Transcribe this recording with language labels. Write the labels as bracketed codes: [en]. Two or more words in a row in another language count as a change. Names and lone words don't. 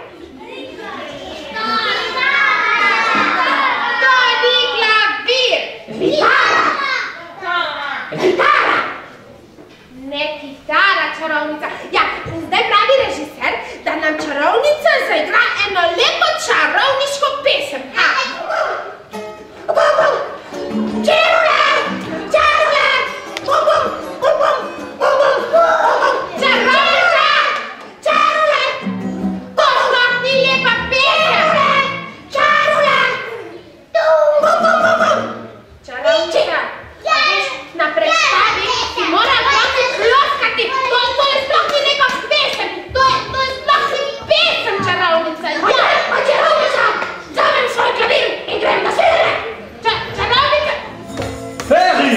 [sl] To ni klavir! Kitara! Kitara! Ne kitara, čarovnica. Ja, zdaj pravi režiser, da nam čarovnica zaigra eno lepo čarovniško pesem. Čerule! Čarule! Bum, bum, bum, bum, bum, bum, bum. Čarovnica! Čarule! To sploh ni lepa pesem! Čarule! Bum, bum, bum, bum. Čarovnica, a veš, na predstavi si mora otroci ploskati. To je sploh ni lepa pesem. To je sploh ni pesem, čarovnica. Ja, Pa čarovnica! Vzamem svoj klavir in grem na severe! čarovnica. Ferry!